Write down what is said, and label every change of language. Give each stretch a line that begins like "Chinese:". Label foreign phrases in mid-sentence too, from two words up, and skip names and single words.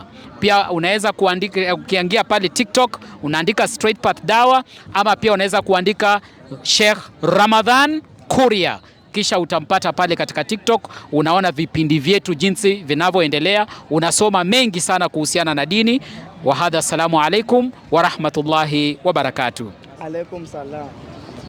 Swahili: Pia unaweza kuandika, ukiingia pale TikTok unaandika Straight Path Dawa, ama pia unaweza kuandika Sheikh Ramadhan Kuria, kisha utampata pale katika TikTok. Unaona vipindi vyetu jinsi vinavyoendelea, unasoma mengi sana kuhusiana na dini.
Arabic: وهذا السلام عليكم ورحمة الله وبركاته. عليكم السلام.